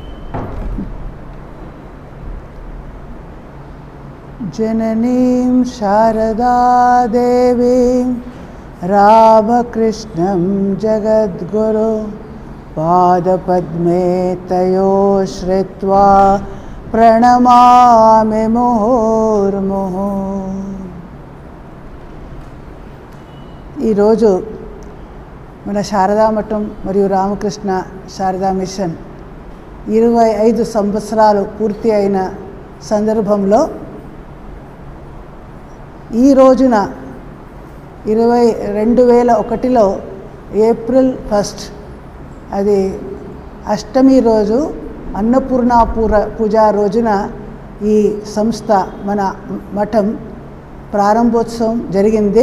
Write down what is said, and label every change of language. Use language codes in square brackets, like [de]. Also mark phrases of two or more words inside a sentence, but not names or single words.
[sa] जननीं शारदा देवीं रामकृष्णं जगद्गुरु पादपद्मे तयो श्रित्वा प्रणमामि मुहुर्मुहुः. [te] ఈరోజు మన శారదా మఠం మరియు రామకృష్ణ శారదా మిషన్ 25 సంవత్సరాలు పూర్తి అయిన సందర్భంలో ఈ రోజున 2001లో ఏప్రిల్ 1 అది అష్టమి రోజు అన్నపూర్ణ పూజ రోజున ఈ సంస్థ మన మఠం ప్రారంభోత్సవం జరిగింది.